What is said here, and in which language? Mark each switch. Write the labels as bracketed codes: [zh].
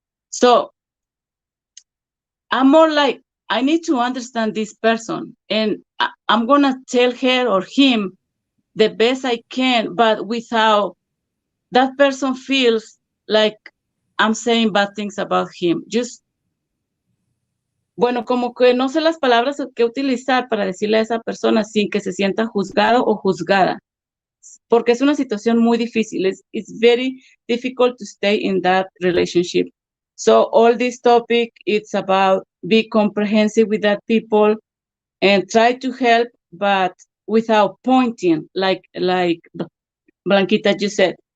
[en] So I'm more like, I need to understand this person, and I'm going to tell her or him the best I can, but without that person feels like I'm saying bad things about him. [es] Just, bueno, como que no sé las palabras que utilizar para decirle a esa persona sin que se sienta juzgado o juzgada, porque es una situación muy difícil. [en] It's very difficult to stay in that relationship. So all this topic, it's about be comprehensive with that people and try to help, but without pointing, like Blanquita just said.